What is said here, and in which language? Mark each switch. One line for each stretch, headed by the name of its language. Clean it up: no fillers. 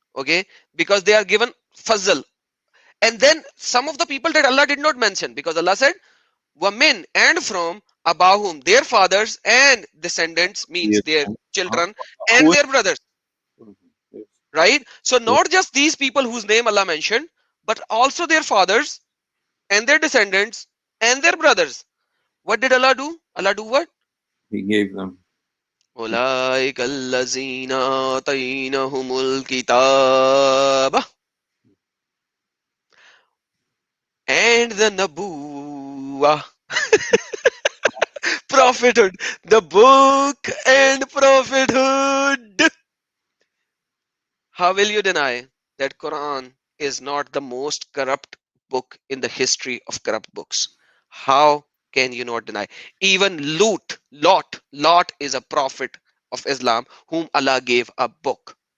English: Okay, because they are given fazl. And then some of the people that Allah did not mention, because Allah said wamin, and from abahum, their fathers and descendants, means Yes. their children and their brothers. Right? So not just these people whose name Allah mentioned, but also their fathers and their descendants and their brothers. What did Allah do? Allah do what? He gave them.
Arabic: أولئك الذين آتيناهم الكتاب
English: and the Nabuwah. Prophethood, the book and prophethood. How will you deny that Quran is not the most corrupt book in the history of corrupt books? How can you not deny? Even Lot is a prophet of Islam whom Allah gave a book.